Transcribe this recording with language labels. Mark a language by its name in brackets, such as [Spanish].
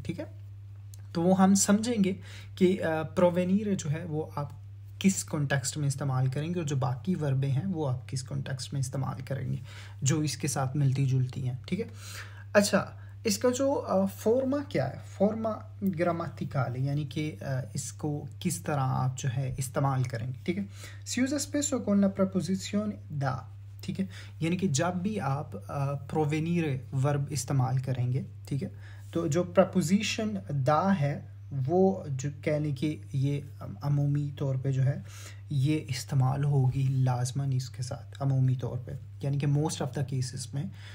[Hindi] ठीक है, तो वो हम समझेंगे कि प्रोवेनीरे जो है वो आप किस कॉन्टेक्स्ट में इस्तेमाल करेंगे और जो बाकी वर्बें हैं वो आप किस कॉन्टेक्स्ट में इस्तेमाल करेंगे जो इसके साथ मिलती जुलती हैं। ठीक है, अच्छा, इसका जो फॉर्मा क्या है, फॉर्मा ग्रामेटिकल, यानी कि इसको किस तरह आप जो है इस्तेमाल करेंगे। ठीक है, [Italian] si usa spesso con la preposizione da। [Hindi] ठीक है, यानी कि जब भी आप प्रोवेनीरे वर्ब इस्तेमाल करेंगे, ठीक है, तो जो प्रपोजिशन दा है वो जो कह लें कि ये अमूमी तौर पे जो है ये इस्तेमाल होगी लाजमन इसके साथ अमूमी तौर पे, यानी कि मोस्ट ऑफ द केसेस में